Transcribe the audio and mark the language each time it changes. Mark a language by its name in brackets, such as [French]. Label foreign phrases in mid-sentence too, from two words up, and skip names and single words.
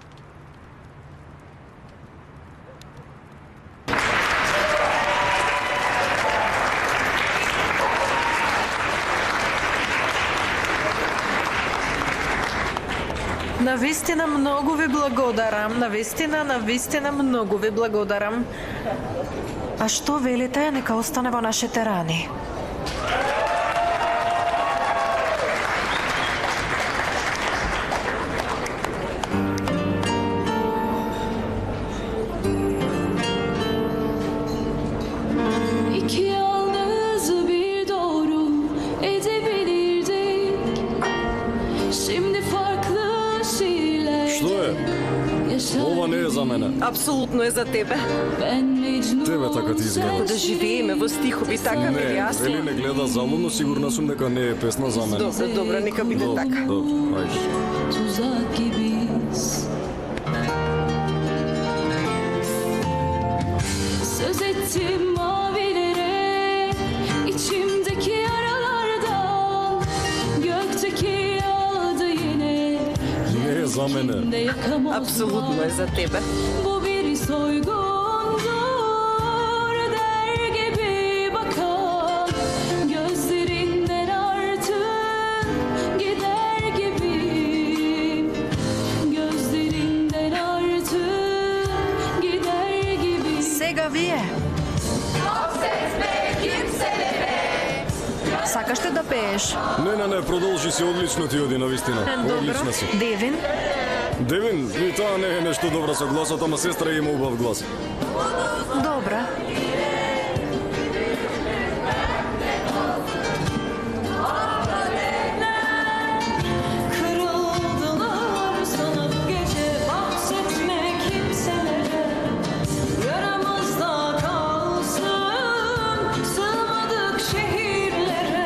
[Macedonian] Навистина многу ви благодарам. Навистина многу ви благодарам. А што велите, нека остане во нашите рани? [Turkish] İki yalnız bir doğru edebilirdik. Şimdi farklı şiirler. [Macedonian] Што е? Ова не е за мене. Апсолутно е за тебе. [Turkish] Ben Mecnun. [Macedonian] Тебе така ти изгледа. Да живееме во стихови, така ми Не, јасно. Вели не гледа залудно, сигурна сум дека не е песна за мене. Добро, нека биде така. Добро, ајде. [Turkish] Tuzak gibiyiz. Söz ettim mavilere, içimdeki yaralardan. Gökteki yağdı yine. [Macedonian] Не е за мене. [Turkish] Ne yakamaz. [Macedonian] Апсолутно е за тебе. [Turkish] Bu bir soygundur der gibi bakan. Gözlerinden artık gider gibi. Gözlerinden artık gider gibi. [Macedonian] Сега вие. Сакаш ли да пееш? Не, продолжи си, одлично ти оди, навистина. Одлично си. Девин? Девин, и тоа не е нешто добро со гласот, ама сестра има убав глас. Добра. [Turkish] Kırıldılar sanıp gece bahsetme kimselere. Yaramızda kalsın sığmadık şehirlere.